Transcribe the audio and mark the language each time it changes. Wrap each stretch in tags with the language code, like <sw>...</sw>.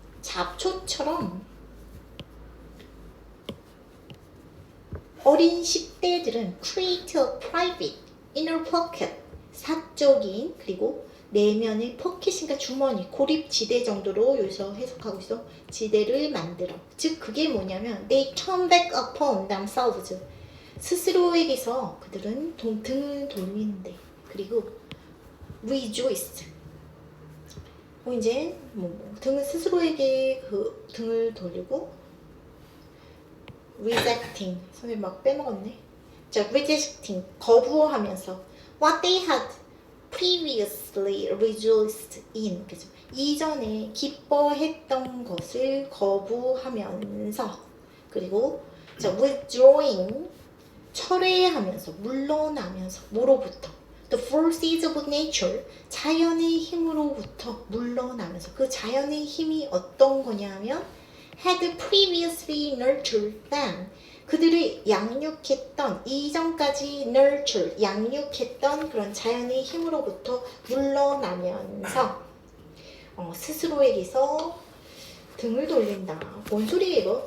<ko>잡초처럼 어린 10대들은</ko> <en>create a private inner pocket,</en> <ko>사적인 그리고 내면의 포켓인가 주머니, 고립지대 정도로 여기서 해석하고 있어. 지대를 만들어. 즉 그게 뭐냐면</ko> <en>they turn back upon themselves.</en> <ko>스스로에게서 그들은 등을 돌리는데. 그리고 rejoice. 이제 등을 스스로에게 그 등을 돌리고 rejecting. 선생님 막 빼먹었네. 자, rejecting. 거부하면서</ko> <en>what they had previously rejoiced in,</en> <ko>그죠? 이전에 기뻐했던 것을 거부하면서, 그리고 자, withdrawing, 철회하면서, 물러나면서, 뭐로부터?</ko> <en>The forces of nature,</en> <ko>자연의 힘으로부터 물러나면서, 그 자연의 힘이 어떤 거냐면</ko> <en>had previously nurtured them,</en> <ko>그들을 양육했던, 이전까지 nurture, 양육했던 그런 자연의 힘으로부터 물러나면서 스스로에게서 등을 돌린다. 뭔 소리예요?</ko>